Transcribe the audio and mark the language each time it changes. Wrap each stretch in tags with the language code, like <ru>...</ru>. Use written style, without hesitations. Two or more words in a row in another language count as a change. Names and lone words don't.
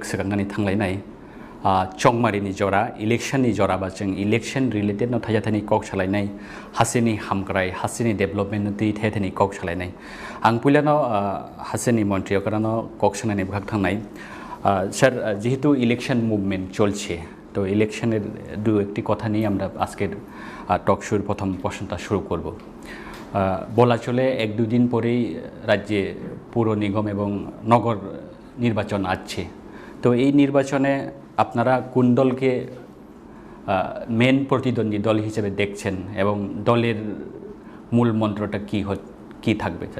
<trp>sekangnani thanglai nai chongmari ni jora election ni jora ba jeng</trp> <en>election related</en> <trp>no thaya thani kok salai nai hasini hamkrai hasini development no ti thethani kok salai nai ang puilano hasini Montri okrano kok sanani bhag thangnai sir</trp> <bn>jehetu</bn> <en>election movement</en> <bn>cholche তো ইলেকশনের দু একটি কথা নিয়ে আমরা আজকের টক শোর প্রথম প্রশ্নটা শুরু করব বলা চলে এক দুদিন পরেই রাজ্যে পৌর নিগম এবং নগর নির্বাচন আছে তো এই নির্বাচনে আপনারা কোন দলকে মেন প্রতিদ্বন্দ্বী দল হিসেবে দেখছেন এবং দলের মূল মন্ত্রটা কি থাকবে স্যার</bn>